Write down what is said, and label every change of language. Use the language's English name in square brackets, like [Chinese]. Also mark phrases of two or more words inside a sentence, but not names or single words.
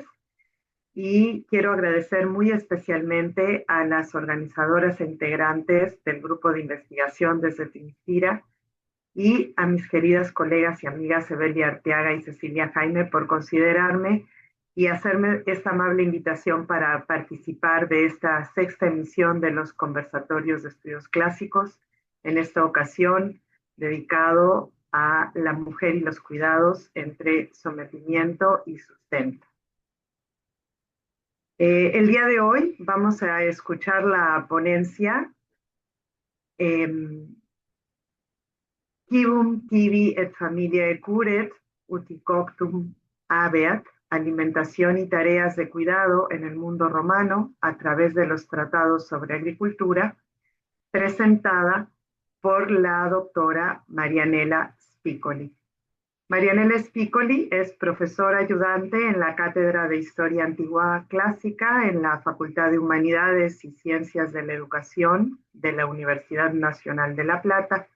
[Spanish] Y quiero agradecer muy especialmente a las organizadoras e integrantes del grupo de investigación desde Finistira y a mis queridas colegas y amigas Evelia Arteaga y Cecilia Jaime por considerarme y hacerme esta amable invitación para participar de esta sexta emisión de los conversatorios de estudios clásicos, en esta ocasión dedicado a la mujer y los cuidados entre sometimiento y sustento. El día de hoy vamos a escuchar la ponencia eh, [Latin] Quibum tibi et familiae curet, uticoctum habeat, [Spanish] alimentación y tareas de cuidado en el mundo romano a través de los tratados sobre agricultura, presentada por la doctora Marianela Spicoli. Marianela Spicoli es profesora ayudante en la Cátedra de Historia Antigua Clásica en la Facultad de Humanidades y Ciencias de la Educación de la Universidad Nacional de La Plata.